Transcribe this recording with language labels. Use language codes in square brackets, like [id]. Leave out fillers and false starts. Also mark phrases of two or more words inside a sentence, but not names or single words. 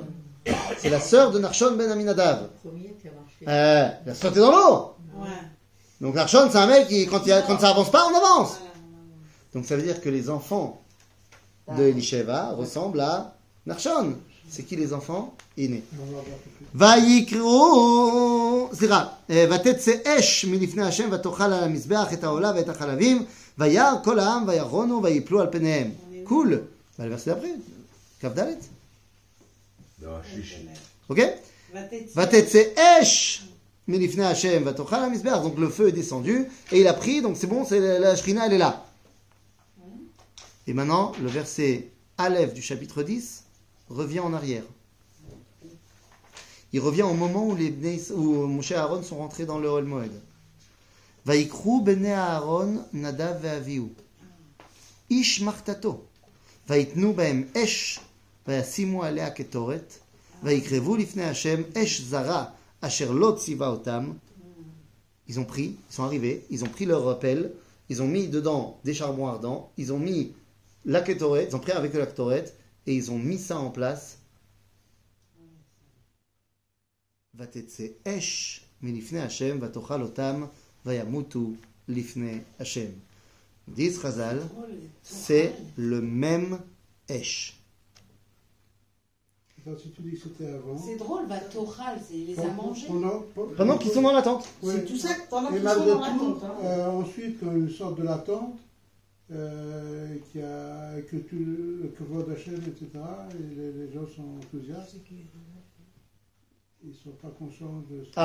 [fr] C'est la sœur de Narshon ben Aminadav. La sauté dans l'eau. Ouais. Donc Narshon, c'est un mec qui, quand ça avance pas, on avance. Donc ça veut dire que les enfants de Elisheva ressemblent à Narshon. C'est qui les enfants? Iné. [he] ויקראו, סליחה, ותצא אש מלפני השם ותאכל על המזבח את העולה ואת החלבים וירא כל העם וירונו ויפלו על פניהם. קול. ועל [fr] verset d'après, [he] כ"ד. Ok? ותצא אש מלפני השם ותאכל על המזבח. [fr] Donc le feu est descendu et il a pris, donc c'est bon, c'est la Shrina, elle est là. Et maintenant, le verset Aleph du chapitre 10 revient en arrière. Il revient au moment où Moshe et Aaron sont rentrés dans le [he] אוהל מועד. ויקחו בני אהרן נדב ואביהוא. איש מחתתו. ויתנו בהם אש, וישימו עליה קטורת, ויקרבו לפני השם אש זרה, אשר לא ציווה אותם. [fr] Ils ont pris, ils sont arrivés, ils ont pris leur rappel, ils ont mis dedans des charbons ardents, ils ont mis la kétoret, ils ont pris avec la kétoret, et ils ont mis ça en place. [he] ותצא אש מלפני השם, ותאכל אותם, וימותו לפני השם. [fr] Disent Chazal, c'est le même Esh. Si tu dis que c'était avant. C'est drôle, [he] ותאכל, [fr] il les a mangés. Pendant qu'ils sont dans la tente. Oui. C'est tout ça pendant Et qu'ils sont malgré dans la tout, tente. Hein. ensuite, quand ils sortent de la tente, que le [he] כבוד השם, [fr] etc., et les gens sont enthousiastes, ils ne sont pas conscients de ça.